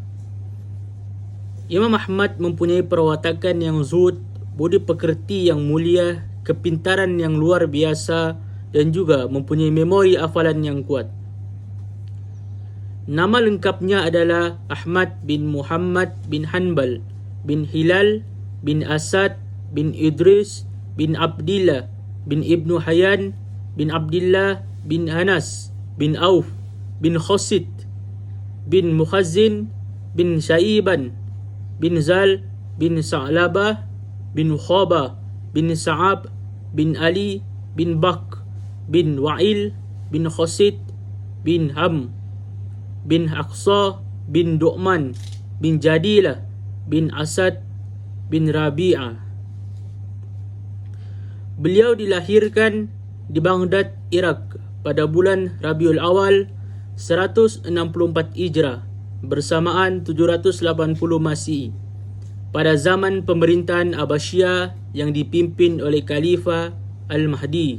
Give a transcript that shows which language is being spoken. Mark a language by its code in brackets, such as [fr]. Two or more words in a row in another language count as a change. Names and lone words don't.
[ms] Imam Ahmad mempunyai perwatakan yang zuhud, budi pekerti yang mulia, kepintaran yang luar biasa dan juga mempunyai memori hafalan yang kuat. Nama lengkapnya adalah Ahmad bin Muhammad bin Hanbal bin Hilal bin Asad bin Idris bin Abdillah bin Ibnu Hayyan bin Abdillah bin Anas bin Auf bin Khosid bin Mukhazin bin Syaiban bin Zal bin Sa'labah bin Khaba bin Sa'ab bin Ali bin Bak bin Wa'il bin Khosid bin Ham bin Aqsa bin Du'man bin Jadilah bin Asad bin Rabi'ah. Beliau dilahirkan di Baghdad, Iraq pada bulan Rabiul Awal 164 Hijrah bersamaan 780 Masihi pada zaman pemerintahan Abbasiyah yang dipimpin oleh Khalifah Al-Mahdi.